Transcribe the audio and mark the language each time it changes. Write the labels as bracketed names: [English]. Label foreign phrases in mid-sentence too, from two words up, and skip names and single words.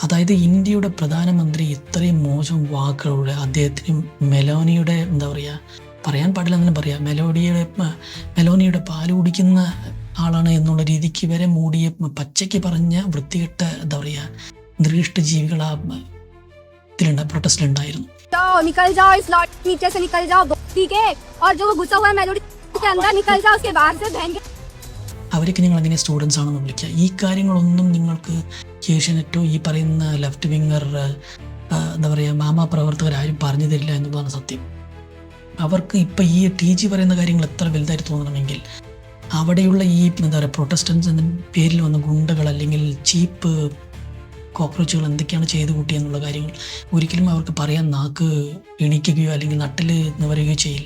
[Malayalam] അതായത് ഇന്ത്യയുടെ പ്രധാനമന്ത്രി ഇത്രയും മോശം വാക്കുകളുടെ അദ്ദേഹത്തിന് മെലോനിയുടെ എന്താ പറയുക, പറയാൻ പാടില്ല എന്നും പറയാം, മെലോനിയുടെ പാല് കുടിക്കുന്ന ആളാണ് എന്നുള്ള രീതിക്ക് വരെ മൂടിയ പച്ചയ്ക്ക് പറഞ്ഞ വൃത്തികെട്ട എന്താ പറയുക നികൃഷ്ട ജീവികൾ ആ പ്രൊട്ടസ്റ്റിലുണ്ടായിരുന്നു. [Hindi] जाओ निकल जाओ, इस लॉट नीचे से निकल जाओ, ठीक है। और जो घुसा हुआ है मेलोडी के अंदर निकल जाओ, उसके बाहर से बहन के [Malayalam] അവർക്ക് നിങ്ങൾ എങ്ങനെ സ്റ്റുഡൻസ് ആണെന്ന് വിളിക്കുക? ഈ കാര്യങ്ങളൊന്നും നിങ്ങൾക്ക് ഏഷ്യാനെറ്റോ ഈ പറയുന്ന [English] left winger [Malayalam] എന്താ പറയുക മാമാ പ്രവർത്തകരാരും പറഞ്ഞു തരില്ല എന്നുള്ളതാണ് സത്യം. അവർക്ക് ഇപ്പം ഈ TG പറയുന്ന കാര്യങ്ങൾ എത്ര വലുതായിട്ട് തോന്നണമെങ്കിൽ അവിടെയുള്ള ഈ എന്താ പറയുക പ്രൊട്ടസ്റ്റൻസ് എന്ന പേരിൽ വന്ന ഗുണ്ടകൾ അല്ലെങ്കിൽ [English] cheap cockroaches [Malayalam] എന്തൊക്കെയാണ് ചെയ്തു കൂട്ടി എന്നുള്ള കാര്യങ്ങൾ ഒരിക്കലും അവർക്ക് പറയാൻ നാക്ക് എണീക്കുകയോ അല്ലെങ്കിൽ നട്ടിൽ നിവരുകയോ ചെയ്യില്ല.